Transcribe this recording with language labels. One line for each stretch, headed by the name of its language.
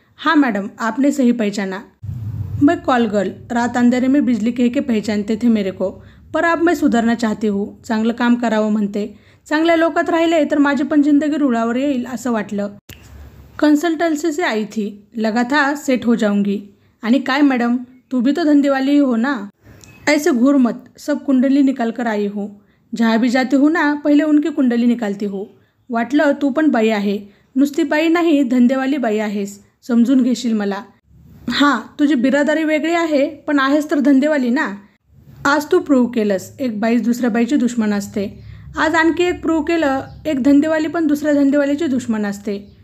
Hindi: हाँ मैडम, आपने सही पहचाना. मैं कॉल गर्ल, रात अंधेरे में बिजली कह के पहचानते थे मेरे को. पर अब मैं सुधारना चाहती हूँ.
Marathi: चांगलं काम करावं म्हणते. चांगल्या लोकात राहिले तर माझी पण जिंदगी रुळावर येईल असं वाटलं.
Hindi: कंसल्टन्सी से आई थी, लगा था सेट हो जाऊंगी.
Marathi: आणि काय
Hindi: मैडम, तू भी तो धंधेवाली ही हो ना. ऐसे घूर मत, सब कुंडली निकाल कर आई हूँ. जहाँ भी जाती हूँ ना, पहिले उनकी कुंडली निकालती हूँ.
Marathi: वाटलं तू पण बाई आहे. नुसती बाई नाही, धंदेवाली बाई आहेस. समजून घेशील मला. हां, तुझी बिरादारी वेगळी आहे, पण आहेस तर धंदेवाली ना. आज तू प्रूव्ह केलंस, एक बाईच दुसऱ्या बाईची दुश्मन असते. आज आणखी एक प्रूव्ह केलं, एक धंदेवाली पण दुसऱ्या धंदेवालीची दुश्मन असते.